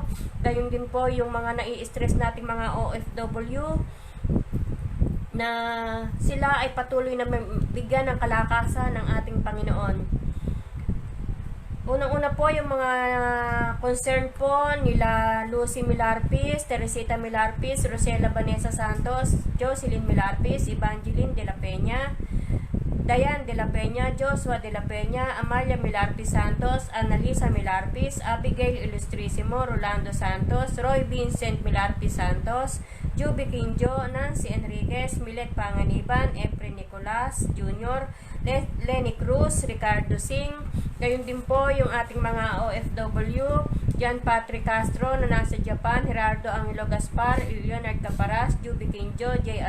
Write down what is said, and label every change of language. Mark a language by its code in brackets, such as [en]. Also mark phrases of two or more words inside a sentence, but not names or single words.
[tl] Gayon din po yung mga nai-stress nating mga OFW na sila ay patuloy na bigyan ng kalakasan ng ating Panginoon. Unang-una po yung mga concern po nila Lucy Milarpis, Teresita Milarpis, Rosela Vanessa Santos, Jocelyn Milarpis, Evangeline de la Peña, Dayan de la Peña, Joshua de la Peña, Amalia Milarpis Santos, Annalisa Milarpis, Abigail Ilustrisimo, Rolando Santos, Roy Vincent Milarpis Santos, Juby Quinjo, Nancy Enriquez, Milet Panganiban, Efren Nicolas Jr., Lenny Cruz, Ricardo Singh, gayon din po yung ating mga OFW, John Patrick Castro na nasa Japan, Gerardo Angelo Gaspar, Leonard Caparas, Juby Quinjo, J.R.